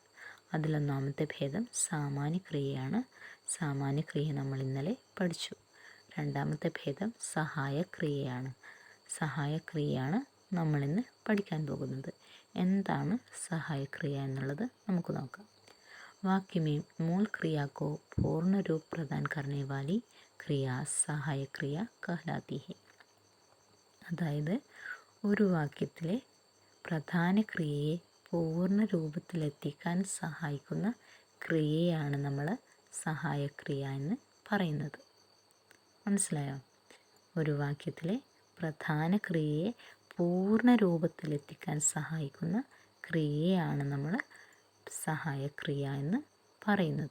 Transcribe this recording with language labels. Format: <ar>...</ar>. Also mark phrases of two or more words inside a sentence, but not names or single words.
<ml>അതിലൊന്നാമത്തെ ഭേദം സാമാന്യക്രിയയാണ്. സാമാന്യക്രിയ നമ്മൾ ഇന്നലെ പഠിച്ചു. രണ്ടാമത്തെ ഭേദം സഹായക്രിയയാണ്. സഹായക്രിയയാണ് നമ്മളിന്ന് പഠിക്കാൻ പോകുന്നത്. എന്താണ് സഹായക്രിയ എന്നുള്ളത് നമുക്ക് നോക്കാം.</ml> <hi>वाक्य में मूल क्रिया को पूर्ण रूप प्रदान करने वाली क्रिया</hi> <ml>സഹായക ക്രിയ</ml> <hi>कहलाती है.</hi> <ml>അതായത് ഒരു വാക്യത്തിലെ പ്രധാന ക്രിയയെ പൂർണ്ണ രൂപത്തിലെത്തിക്കാൻ സഹായിക്കുന്ന ക്രിയയാണ് നമ്മൾ സഹായക്രിയ എന്ന് പറയുന്നത്. മനസ്സിലായോ? ഒരു വാക്യത്തിലെ പ്രധാന ക്രിയയെ പൂർണ്ണ രൂപത്തിലെത്തിക്കാൻ സഹായിക്കുന്ന ക്രിയയാണ് നമ്മൾ സഹായക്രിയ എന്ന് പറയുന്നത്.</ml>